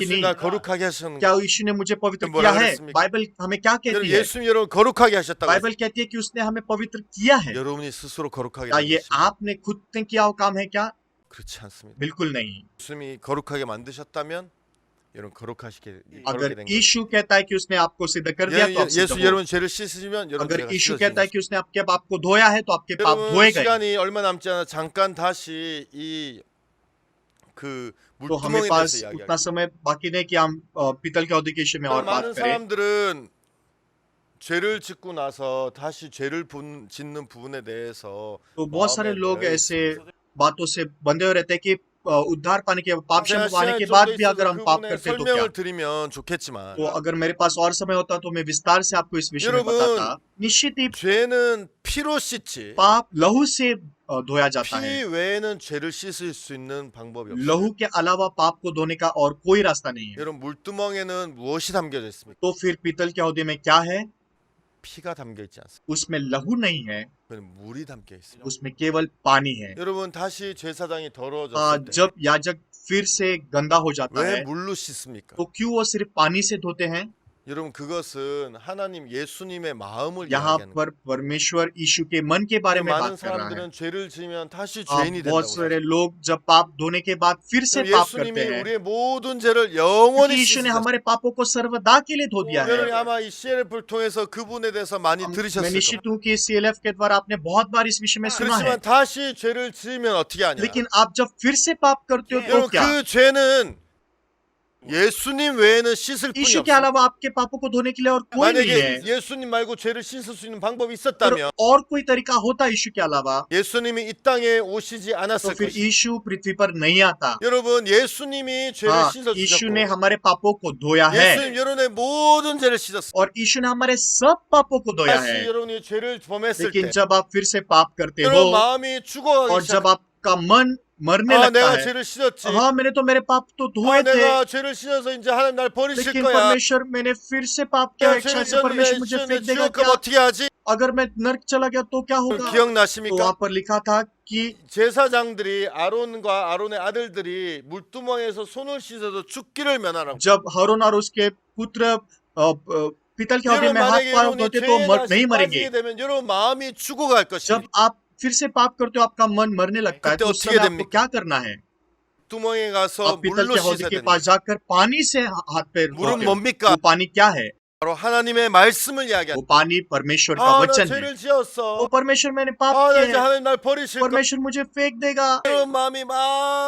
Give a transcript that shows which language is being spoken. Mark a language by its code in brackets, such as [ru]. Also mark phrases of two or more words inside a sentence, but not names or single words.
[ko] 예수님 [hi] नहीं? [ko] 날 거룩하게 하셨는 [hi] क्या [ko] 거 [hi] यीशु ने मुझे पवित्र [ko] 뭐라 [hi] किया है? [ko] 그랬습니까? [hi] बाइबल हमें क्या कहती है? [ko] 예수님 여러분 거룩하게 하셨다고 [hi] बाइबल कहती है कि उसने हमें पवित्र किया है। [ko] 여러분이 스스로 거룩하게 [hi] क्या ये [ko] 만드시고 [hi] आपने खुद ने किया हुआ काम है क्या? [ko] 그렇지 않습니다. [hi] बिल्कुल नहीं। [ko] 예수님이 거룩하게 만드셨다면 여러분 거룩하게 거룩하게 [hi] अगर [ko] 된 거예요. [hi] यीशु कहता है कि उसने आपको सिद्ध कर दिया तो आप सिद्ध [ko] 예수 [hi] हो। [ko] 여러분 죄를 씻으시면 여러분 [hi] अगर [ko] 죄가 [hi] यीशु [ko] 씻어지는 [hi] कहता है [ko] 거죠. [hi] कि उसने आपके पाप को धोया है तो आपके पाप [ko] 여러분 [hi] धोए गए। [ko] 시간이 얼마 남지 않아 잠깐 다시 이 그 [hi] तो हमें [ko] 물두멍에 [hi] पास [ko] 대해서 [hi] उतना [ko] 이야기하겠습니다. [hi] समय बाकी नहीं कि हम पीतल के औदे के विषय में और बात [ko] 많은 [hi] करें। [ko] 사람들은 죄를 짓고 나서 다시 죄를 짓는 부분에 대해서 [hi] तो बहुत सारे [ko] 마음에 [hi] लोग [ko] 매여 [hi] ऐसे बातों से बंधे हुए रहते हैं कि उद्धार पाने के पाप [ko] 제가 [hi] क्षमा पाने [ko] 시간이 [hi] के [ko] 좀 [hi] बाद [ko] 더 [hi] भी अगर [ko] 있어서 [hi] हम पाप [ko] 그분의 [hi] करते तो क्या? [ko] 설명을 드리면 좋겠지만 [hi] तो अगर मेरे पास और समय होता तो मैं विस्तार से आपको इस विषय में [ko] 여러분, [hi] बताता। निश्चित ही [ko] 죄는 피로 씻지 [hi] पाप लहू से धोया जाता [ko] 피 [hi] है। [ko] 외에는 죄를 씻을 수 있는 방법이 없어요. [hi] लहू के अलावा पाप को धोने का और कोई रास्ता नहीं है। [ko] 여러분 물두멍에는 무엇이 담겨져 있습니까? [hi] तो फिर पीतल के हौदे में क्या है? [ko] 피가 담겨 있지 않습니다. [hi] उसमें लहू नहीं है, [ko] 그건 물이 담겨 있어요. [hi] उसमें केवल पानी है। [ko] 여러분 다시 제사장이 더러워졌을 때 [hi] जब याजक फिर से गंदा हो जाता [ko] 왜 [hi] है [ko] 물로 씻습니까? [hi] तो क्यों वो सिर्फ पानी से धोते हैं? [ko] 여러분 그것은 하나님 예수님의 마음을 [hi] यहाँ [ko] 이야기하는 [hi] पर परमेश्वर यीशु के मन के बारे में [ko] 많은 [hi] बात कर रहा है। [ko] 사람들은 죄를 지으면 다시 [hi] बहुत [ko] 죄인이 된다고 [hi] सारे [ko] 해요. [hi] लोग जब पाप धोने के बाद फिर से पाप करते [ko] 예수님이 [hi] हैं, [ko] 우리의 모든 죄를 [hi] क्योंकि [ko] 영원히 [hi] यीशु ने [ko] 씻으셨어요. [hi] हमारे पापों को सर्वदा के लिए धो दिया है। [ko] 여러분 아마 이 CLF를 통해서 그분에 대해서 많이 [hi] मैं [ko] 들으셨을 [hi] निश्चित [ko] 겁니다. [hi] हूँ कि CLF के द्वारा आपने बहुत बार इस विषय में सुना है। [ko] 그렇지만 다시 죄를 지으면 어떻게 하냐? [hi] लेकिन आप जब फिर से पाप करते हो तो [ko] 여러분 [hi] क्या? [ko] 그 죄는 예수님 외에는 씻을 분이 [hi] यीशु के [ko] 없어요. [hi] अलावा आपके पापों को धोने के लिए और कोई नहीं है। [ko] 만약에 예수님 말고 죄를 씻을 수 있는 방법이 [hi] अगर [ko] 있었다면 [hi] और कोई तरीका होता यीशु के अलावा [ko] 예수님이 이 땅에 오시지 [hi] तो [ko] 않았을 [hi] फिर [ko] 것이에요. [hi] यीशु पृथ्वी पर नहीं आता। [ko] 여러분 예수님이 죄를 [hi] हाँ, [ko] 씻어 [hi] यीशु ने [ko] 주셨고 [hi] हमारे पापों को धोया है [ko] 예수님 여러분의 모든 죄를 씻었어요. [hi] और यीशु ने हमारे सब पापों को धोया है। [ko] 다시 여러분이 죄를 범했을 [hi] लेकिन [ko] 때 [hi] जब आप फिर से पाप करते [ko] 여러분 [hi] हो [ko] 마음이 죽어가기 [hi] और जब [ko] 시작. [hi] आपका मन मरने 아 लगता [ko] 내가 [hi] है, [ko] 죄를 씻었지. [hi] हाँ मैंने तो मेरे पाप तो 아 धोए थे, [ko] 내가 죄를 씻어서 이제 하나님 날 버리실 [hi] लेकिन [ko] 거야. [hi] परमेश्वर मैंने फिर से पाप किया, [ko] 내가 [hi] एक [ko] 죄를 [hi] शायद से परमेश्वर मुझे [ko] 씻었는데 [hi] फेंक देगा [ko] 지옥 가면 [hi] क्या? [ko] 어떻게 하지? [hi] अगर मैं नर्क चला गया तो क्या होगा? तो [ko] 기억나십니까? [hi] वहां पर लिखा था कि [ko] 제사장들이 아론과 아론의 아들들이 물두멍에서 손을 씻어서 죽기를 면하라고. [hi] जब हरून और उसके पुत्र पीतल के हौदे [ko] 여러분 [hi] में हाथ [ko] 만약에 [hi] पांव [ko] 여러분이 [hi] धोते तो [ko] 죄에 [hi] नहीं [ko] 다시 [hi] मरेंगे। [ko] 빠지게 되면 여러분 마음이 죽어갈 것이에요. [hi] जब आप फिर से पाप करते हो आपका मन मरने लगता है [ko] 그때 [hi] तो उस [ko] 어떻게 [hi] समय आपको [ko] 됩니까? [hi] क्या करना है? [ko] 두멍에 가서 [hi] आप पीतल [ko] 물로 [hi] के हौदे [ko] 씻어야 [hi] के [ko] 되는 [hi] पास जाकर पानी से हाथ पैर [ko] 물은 [hi] धोते हो। [ko] 뭡니까? [hi] वो पानी क्या है? [ko] 바로 하나님의 말씀을 [hi] वो [ko] 이야기하는. [hi] पानी परमेश्वर का [ko] 아, 나 [hi] वचन है। [ko] 죄를 [hi] वो [ko] 지었어. [hi] परमेश्वर मैंने पाप [ko] 아, 나 [hi] किए [ko] 이제 [hi] हैं, [ko] 하나님 날 버리실 거. [hi] परमेश्वर मुझे फेंक देगा। [ko] 이런 마음이 막